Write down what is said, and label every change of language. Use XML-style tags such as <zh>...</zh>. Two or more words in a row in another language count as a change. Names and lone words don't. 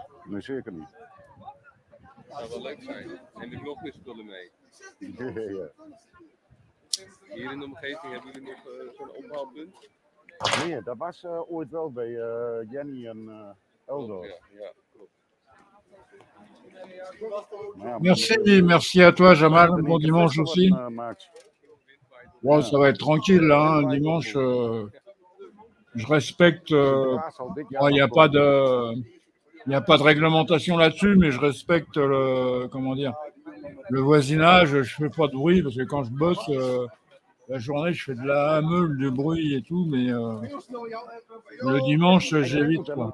<nl>Nee, zeker niet. Dat zou wel leuk zijn. En de knopjesspullen mee. Ja. Hier in de omgeving hebben jullie nog zo'n ophaalpunt? Nee, dat was ooit wel bij Jenny en Eldor. Ja, klopt.</nl> <fr>Merci à toi Jamal, bon dimanche aussi. Bon, ça va être tranquille là, hein. Dimanche, je respecte, il n'y a pas de réglementation là-dessus, mais je respecte le voisinage, je fais pas de bruit parce que quand je bosse, la journée je fais de la meule, du bruit et tout, mais le dimanche j'évite quoi.</fr>